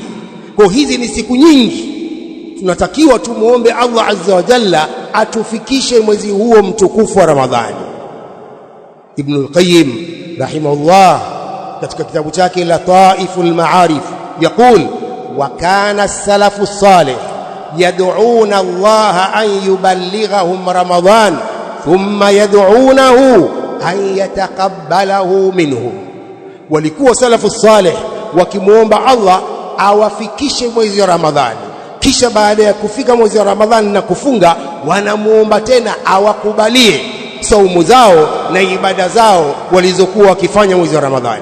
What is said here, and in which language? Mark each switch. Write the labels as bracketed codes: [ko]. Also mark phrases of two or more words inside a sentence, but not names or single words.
[sw] Kwa hizi ni siku nyingi, tunatakiwa tumuombe [ar] الله عز وجل [sw] atufikishe mwezi huo mtukufu wa Ramadhani. [ar] Ibn al-Qayyim rahimahullah [sw] katika kitabu chake [ar] Lataiful Ma'arif يقول وكان السلف الصالح يدعون الله أن يبلغهم رمضان ثم يدعونه أن يتقبله منهم. [sw] walikuwa [ar] السلف الصالح [sw] wakimuomba Allah awafikishe mwezi wa Ramadhani, kisha baada ya kufika mwezi wa Ramadhani na kufunga wanamuomba tena awakubalie saumu zao na ibada zao walizokuwa wakifanya mwezi wa Ramadhani.